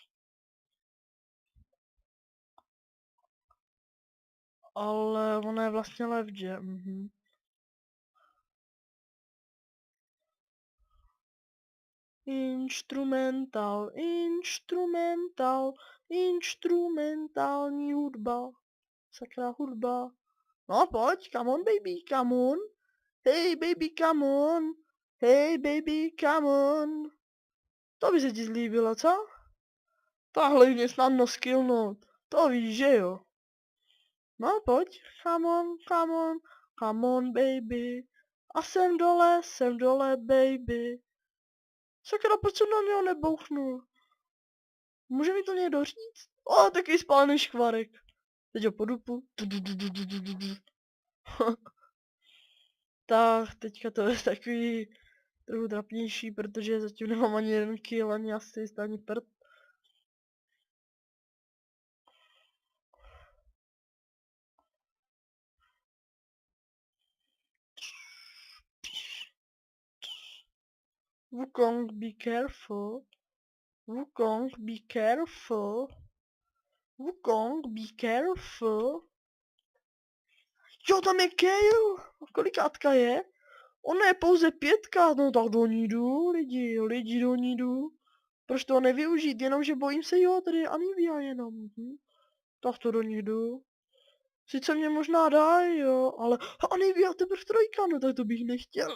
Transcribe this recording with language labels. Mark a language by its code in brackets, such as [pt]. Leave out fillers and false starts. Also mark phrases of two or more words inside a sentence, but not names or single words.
[cs] Ale ona je vlastně left, že? Instrumentální hudba. Sakra hudba. No pojď, [en] come on baby, come on. Hey baby, come on. Hey baby, come on. [cs] To by se ti zlíbilo, co? Tahle mě snadno skillnout. To víš, že jo? No pojď, [en] come on, come on. Come on baby. [cs] A jsem dole baby. Sakra, proč jsem na něho nebouchnul? Může mi to někdo říct? O, takový spálený škvarek. Teď ho po dupu. Tak, teďka to je takový trochu trapnější, protože zatím nemám ani jeden kill, ani asist, ani prd. [en] Wukong, be careful. Wukong, be careful. Wukong, be careful. [cs] Jo, tam je Kale. Kolikátka je? Ona je pouze 5, no tak do ní jdu, lidi do ní jdu. Proč to nevyužít, jenomže bojím se, jo, tady je Anivia jenom. Tak to do ní jdu. Sice mě možná dá, jo, ale Anivia teprve 3, no tak to bych nechtěl.